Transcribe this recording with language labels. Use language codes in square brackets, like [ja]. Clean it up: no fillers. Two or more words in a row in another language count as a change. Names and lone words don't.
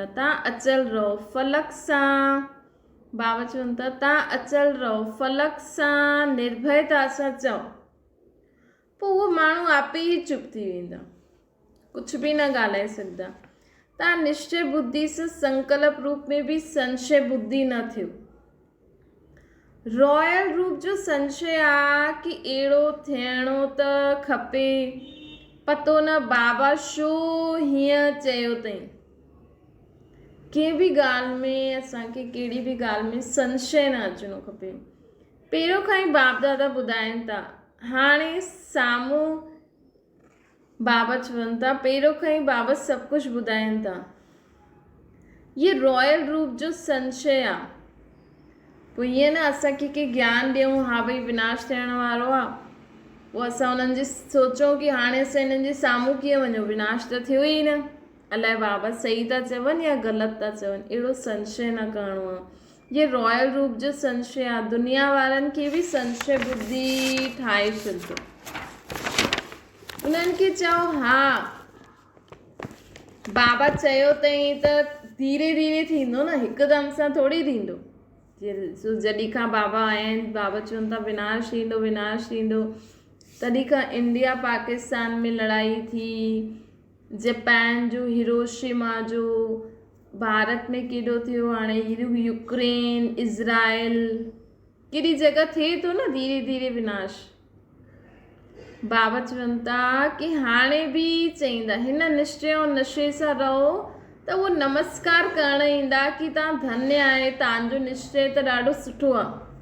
[sd] तव्हां अचल रहो फलक सां, बाबा चवनि था तव्हां अचल रहो फलक सां, निर्भयता सां चओ, पोइ उहो माण्हू आपे ई चुप थी वेंदा, कुझु बि न ॻाल्हाए सघंदा। तव्हां निश्चय बुद्धि सां संकल्प रूप में भी संशय बुद्धि न थियो। रॉयल रूप जो संशय आहे कि अहिड़ो थियणो त खपे, पतो न बाबा छो हीअं चयो अथई। कंहिं बि ॻाल्हि में असांखे कहिड़ी बि ॻाल्हि में संशय न अचिणो खपे। पहिरियों खां ई बाप दादा ॿुधाइनि था, हाणे साम्हूं बाबा चवनि था, पहिरियों खां ई बाबा सभु कुझु ॿुधाइनि था। ये रॉयल रूप जो संशय आहे। पोइ ईअं न असांखे के ज्ञान ॾियूं, हा भई विनाश थियण वारो आहे, पोइ असां उन्हनि जी सोचूं कि हाणे असां हिननि जे साम्हूं कीअं वञूं, विनाश त थियो ई न, अलाए बाबा सही था चवनि या ग़लति था चवनि। अहिड़ो संशय न करिणो आहे। ये रॉयल रूप जो संशय आहे। दुनिया वारनि खे बि संशय बुद्धि ठाहे छॾिजो। उन्हनि खे चओ हा बाबा चयो अथई त धीरे धीरे थींदो न, हिकदम सां थोरी थींदो। जॾहिं खां बाबा आया आहिनि, बाबा चवनि था विनाश थींदो, विनाश थींदो, तॾहिं खां इंडिया पाकिस्तान में लड़ाई थी, जापान जो हिरोशिमा जो, भारत में केॾो थियो, हाणे यूक्रेन, इज़राइल, केॾी जॻह थिए थो न धीरे धीरे विनाश। बाबा चवनि था कि हाणे बि चईंदा हिन निश्चय ऐं नशे सां रहो, त उहो नमस्कार करण ईंदा कि तव्हां धन्य आहे, तव्हांजो निश्चय त ॾाढो सुठो आहे।